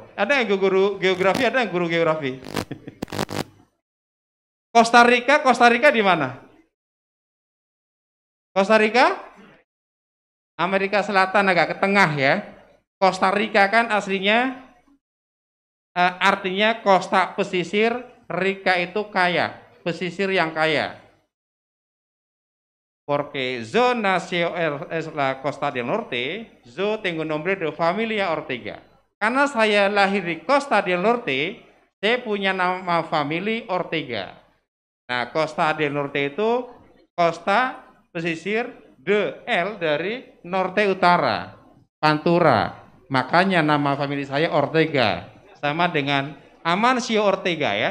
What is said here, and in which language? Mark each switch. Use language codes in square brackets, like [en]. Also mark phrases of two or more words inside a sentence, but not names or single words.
[id] Ada yang guru geografi? Ada yang guru geografi? Costa Rica di mana? Costa Rica? Amerika Selatan, agak ke tengah ya. Costa Rica kan aslinya artinya costa pesisir, Rica itu kaya, pesisir yang kaya. [es] Porque yo nació en la Costa del Norte, yo tengo nombre de familia Ortega. [id] Karena saya lahir di Costa del Norte, saya punya nama famili Ortega. Nah, Costa del Norte itu costa pesisir, L dari Norte Utara, Pantura. Makanya nama famili saya Ortega, sama dengan Amancio Ortega ya.